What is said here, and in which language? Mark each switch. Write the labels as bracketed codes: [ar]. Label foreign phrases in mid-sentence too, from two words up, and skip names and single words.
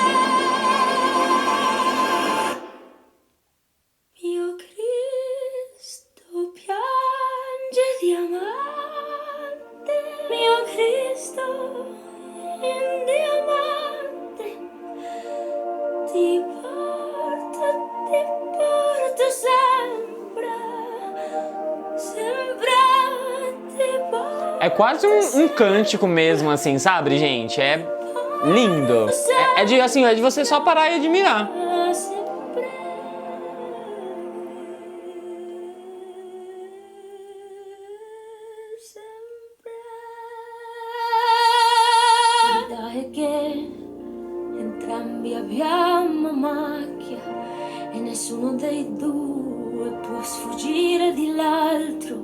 [it] Mio Cristo piange diamante, mio Cristo in diamante, ti porto sempre, sempre ti porto. [pt] É quase um cântico mesmo, assim, sabe, gente? É lindo. É de você só parar e admirar. Sempre, sempre. [it] Dai che entrambi abbiamo macchia e nessuno dei due può sfuggire di l'altro.